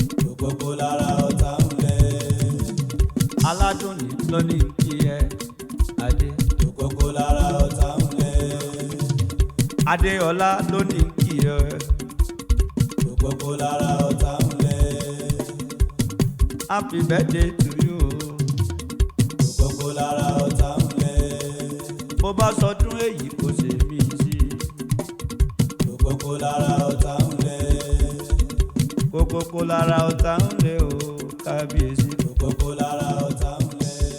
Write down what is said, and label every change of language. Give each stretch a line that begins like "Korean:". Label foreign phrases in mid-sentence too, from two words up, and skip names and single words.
Yoruba: Òkòkò lára ọ̀tá ń lé. Aládùn ni ló ní kí ẹ, Adé. Òkòkò lára ọ̀tá ń lé. Adéọlá ló ní kí ẹ. Òkòkò lára ọ̀tá ń lé.
English: Happy birthday to you.
Yoruba: Òkòkò lára ọ̀tá ń lé. Bó bá sọdún èyí, kò ṣe mí sí. Òkòkò lára ọ̀tá ń lé. Kókókó lára ọ̀tá ń lé o, kábíyèsí. Òkòkò lára ọ̀tá ń lé.